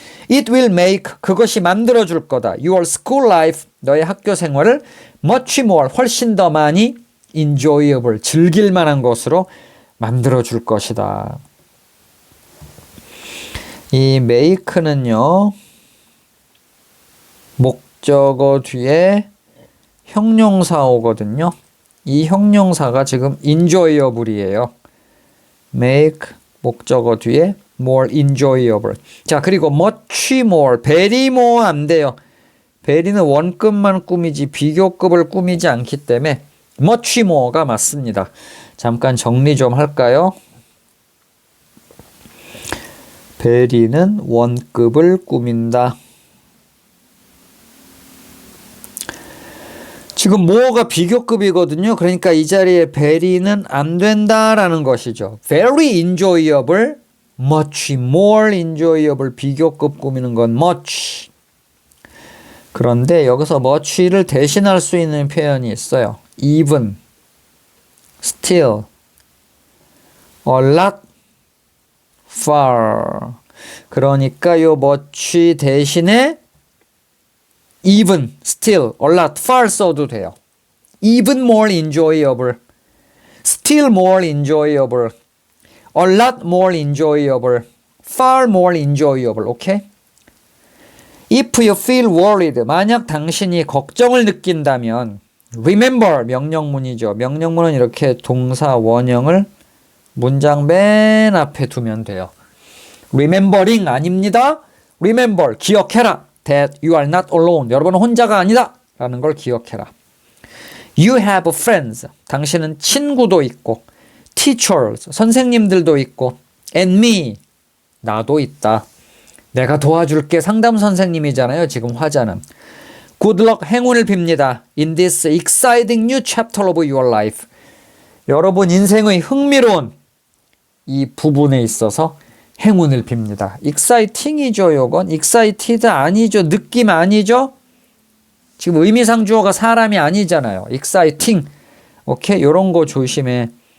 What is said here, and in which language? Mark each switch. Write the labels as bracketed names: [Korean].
[English] It will make, [Korean] 그것이 만들어줄 거다. [English] Your school life, [Korean] 너의 학교 생활을 [English] much more, [Korean] 훨씬 더 많이 enjoyable, 즐길 만한 것으로 만들어줄 것이다. 이 make는요, 목적어 뒤에 형용사 오거든요. 이 형용사가 지금 enjoyable이에요. make 목적어 뒤에 [English] more enjoyable. [Korean] 자, 그리고 [English] much more, very more [Korean] 안 돼요. very는 원급만 꾸미지 비교급을 꾸미지 않기 때문에 much more가 맞습니다. 잠깐 정리 좀 할까요? very는 원급을 꾸민다. 지금 more가 비교급이거든요. 그러니까 이 자리에 very는 안 된다라는 것이죠. [English] very enjoyable, much more enjoyable, [Korean] 비교급 꾸미는 건 much. 그런데 여기서 much를 대신할 수 있는 표현이 있어요. [English] even, still, a lot, far. [Korean] 그러니까 요 much 대신에 [English] even, still, a lot, far [Korean] 써도 돼요. [English] even more enjoyable, still more enjoyable, a lot more enjoyable, far more enjoyable. [Korean] 오케이? [English] If you feel worried, [Korean] 만약 당신이 걱정을 느낀다면 remember, 명령문이죠. 명령문은 이렇게 동사 원형을 문장 맨 앞에 두면 돼요. remembering 아닙니다. remember, 기억해라. [English] that you are not alone. [Korean] 여러분은 혼자가 아니다. 라는 걸 기억해라. [English] You have friends. [Korean] 당신은 친구도 있고, teachers, 선생님들도 있고, [English] and me, [Korean] 나도 있다. 내가 도와줄게. 상담 선생님이잖아요. 지금 화자는. [English] Good luck, [Korean] 행운을 빕니다. [English] In this exciting new chapter of your life. [Korean] 여러분 인생의 흥미로운 이 부분에 있어서 행운을 빕니다. exciting이죠, 요건. excited 아니죠. 느낌 아니죠? 지금 의미상 주어가 사람이 아니잖아요. exciting. 오케이? 요런 거 조심해.